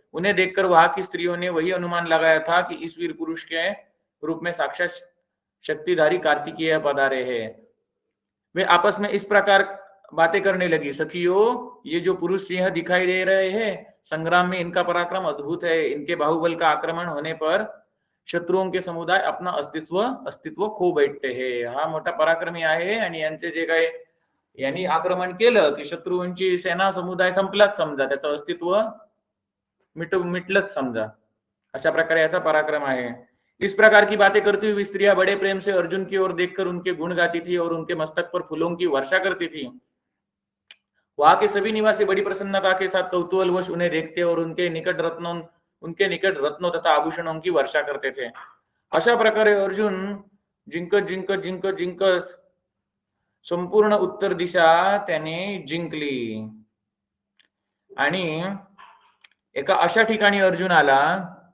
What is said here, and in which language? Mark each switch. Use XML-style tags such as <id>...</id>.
<hi>उन्हें देखकर वहां की स्त्रियों ने वही अनुमान लगाया था कि इस वीर पुरुष के रूप में साक्षात शक्तिधारी कार्तिकेय पधारे हैं। वे आपस में इस प्रकार बातें करने लगी, सखियों ये जो पुरुष सिंह दिखाई दे रहे हैं, संग्राम में इनका पराक्रम अद्भुत है। इनके बाहुबल का आक्रमण होने पर शत्रुओं के समुदाय अपना अस्तित्व खो बैठते हैं।</hi> <mr>हा मोठा पराक्रमी आहे आणि यांचे जे काही यांनी आक्रमण केलं की शत्रूंची सेना समुदाय संपलाच समजा, त्याचं अस्तित्व मिटलंच समजा। अशा प्रकारे याचा पराक्रम आहे।</mr> <hi>इस प्रकार की बातें करती हुई स्त्रियां बड़े प्रेम से अर्जुन की ओर देखकर उनके गुण गाती थी और उनके मस्तक पर फूलों की वर्षा करती थी। वहां के सभी निवासी बड़ी प्रसन्नता के साथ कौतूहलवश उन्हें देखते और उनके निकट रत्नों तथा आभूषणों की वर्षा करते थे।</hi> <mr>अशा प्रकारे अर्जुन जिंकत जिंकत जिंकत जिंकत संपूर्ण उत्तर दिशा त्याने जिंकली आणि एका अशा ठिकाणी अर्जुन आला,</mr>